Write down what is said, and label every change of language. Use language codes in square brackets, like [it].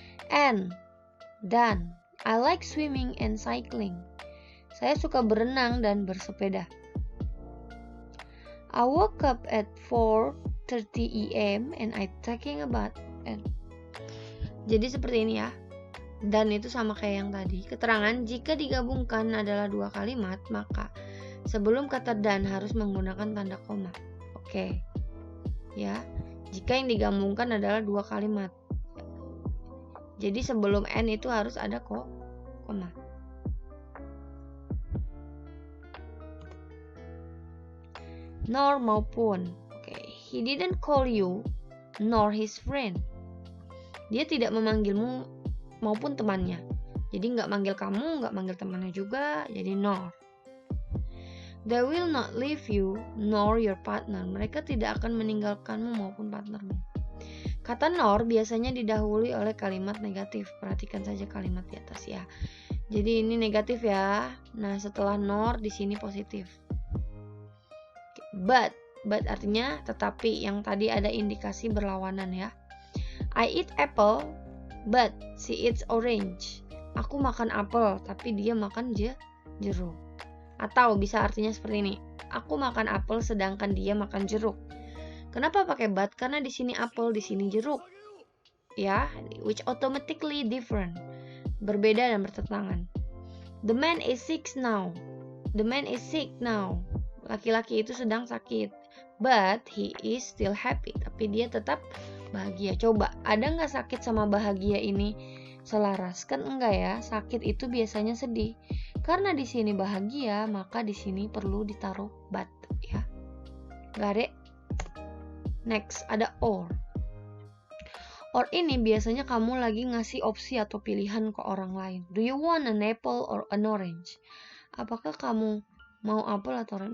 [en] And, dan, I like swimming and cycling. [id] Saya suka berenang dan bersepeda. [en] I woke up at 4:30 a.m. and I taking a bath. [id] Jadi seperti ini ya. Dan itu sama kayak yang tadi. Keterangan jika digabungkan adalah dua kalimat, maka sebelum kata dan harus menggunakan tanda koma. Oke. Ya. Jika yang digabungkan adalah dua kalimat. Jadi sebelum N itu harus ada koma. Nor maupun. Oke. [en] He didn't call you nor his friend. [id] Dia tidak memanggilmu maupun temannya. Jadi nggak manggil kamu, nggak manggil temannya juga. Jadi nor. [en] They will not leave you nor your partner. [id] Mereka tidak akan meninggalkanmu maupun partnermu. Kata nor biasanya didahului oleh kalimat negatif. Perhatikan saja kalimat di atas ya. Jadi ini negatif ya. Nah, setelah nor di sini positif. But artinya tetapi, yang tadi ada indikasi berlawanan ya. [en] I eat apple but she eats orange. [id] Aku makan apel tapi dia makan jeruk. Atau bisa artinya seperti ini. Aku makan apel sedangkan dia makan jeruk. Kenapa pakai but? Karena di sini apel, di sini jeruk. [en] Ya, which automatically different. [id] Berbeda dan bertentangan. [en] The man is sick now. The man is sick now. [id] Laki-laki itu sedang sakit. [en] But he is still happy. [id] Tapi dia tetap bahagia. Coba, ada nggak sakit sama bahagia ini selaras? Kan enggak ya. Sakit itu biasanya sedih. Karena di sini bahagia, maka di sini perlu ditaruh but ya. [en] Got it? [id] Next, ada or. Or ini biasanya kamu lagi ngasih opsi atau pilihan ke orang lain. [en] Do you want an apple or an orange? [id] Apakah kamu mau apel atau orange?